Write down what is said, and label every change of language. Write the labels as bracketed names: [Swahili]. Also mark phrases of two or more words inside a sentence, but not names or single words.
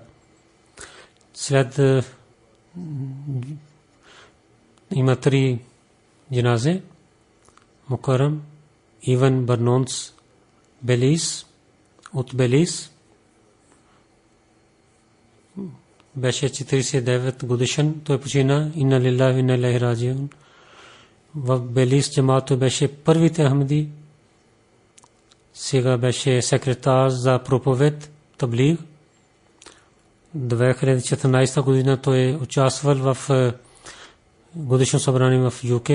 [Bulgarian] След има 3 джаназе: Мукаррам Иван Барнонс Белис от Белис, беше 49 годишен, той почина. [Arabic] إنا لله وإنا إليه راجعون. [Bulgarian] В Белис джамаато беше първите ахмади, сега беше секретар за проповед таблиг. 2014 година той участвал в годишно събрание в ЮК.